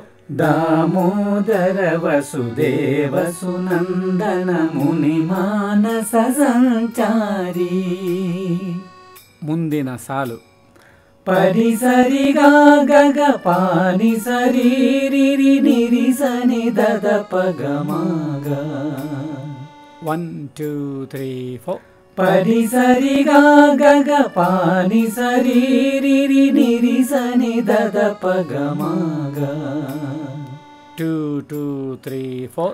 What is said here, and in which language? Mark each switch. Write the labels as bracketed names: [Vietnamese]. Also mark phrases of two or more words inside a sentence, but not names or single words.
[Sanskrit] ದಾಮೋದರ ವಸುದೇವ ಸುನಂದನ ಮುನಿ ಮಾನಸ ಸಂಚಾರಿ. [Kannada] ಮುಂದಿನ ಸಾಲು ಪರಿ ಸರಿ ಗ ಗ ಪಾನಿ ಸರಿ ರಿ ರಿ ನಿ ರಿ ಸ ನಿ ದ ದ ಪ ಗ ಮ ಗ 1 2 3 4 ಪರಿ ಸರಿ ಗ ಗ ಪಾನಿ ಸರಿ ರಿ ರಿ ನಿ ರಿ ಸ ನಿ ದ ದ ಪ ಗ ಮ ಗ 2 2 3 4